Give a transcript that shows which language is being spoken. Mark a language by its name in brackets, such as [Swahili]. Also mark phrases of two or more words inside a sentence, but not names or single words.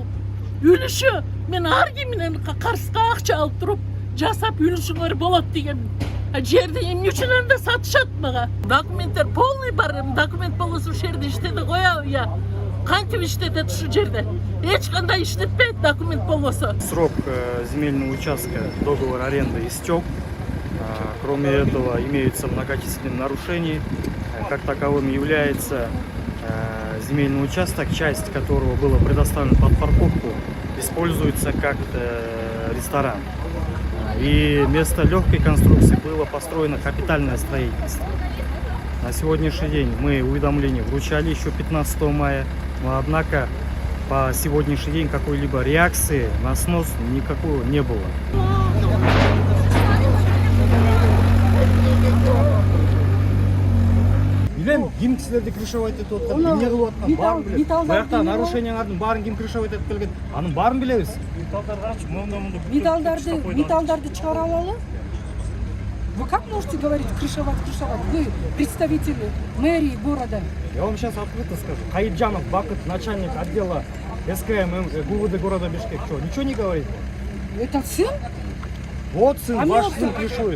[Kyrgyz] Үлүшү мен ар ким менен карызга акча алып туруп жасап үлүшүңөр болот дегенмин. А жерди эмне үчүн анда сатышат мага? Документтер полный бар, документ болсо ушул жерде иштеди коя, я. Кантип иштетет ушул жерде? Эч кандай иштетпейт документ болсо. [Russian] Срок земельного участка, договор аренды истек. Кроме этого, имеются многочисленные нарушения. Как таковым является земельный участок, часть которого была предоставлена под парковку, используется как ресторан. И вместо легкой конструкции было построено капитальное строительство. На сегодняшний день мы уведомление вручали еще 15 мая, но однако по сегодняшний день какой-либо реакции на снос никакого не было. [Kyrgyz] Билем, ким кисилерди крышевать этип аткан, эмне кылып аткан, баарын билет. Буякта нарушениялардын баарын ким крышевать этип келген, анын баарын билебиз. Металлдарды чыгара алалы? [Russian] Вы как можете говорить крышевать? Вы представители мэрии города. Я вам сейчас открыто скажу. Каиджанов Бакыт, начальник отдела СКМ ГУВД города Бишкек. Что, ничего не говорит? Это сын? Вот сын, ваш сын крышует.